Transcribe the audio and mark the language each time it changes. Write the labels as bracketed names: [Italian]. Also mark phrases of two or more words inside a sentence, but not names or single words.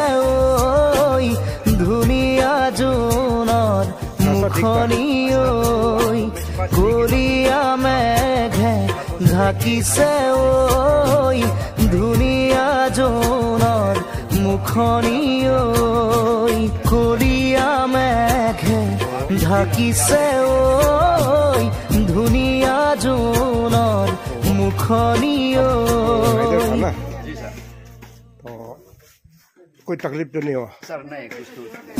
[Assamese] ঐ ধুনীয়া জোনৰ মুখনি ঐ কৰিয়া মেঘে ঢাকিছে ঐ ধুনীয়া জোনৰ মুখনি ঐ কৰিয়া মেঘে ঢাকিছে ঐ ধুনীয়া জোনৰ মুখনি ঐ [Hindi] कोई तकलीफ तो नहीं हुआ सर नहीं कुछ तो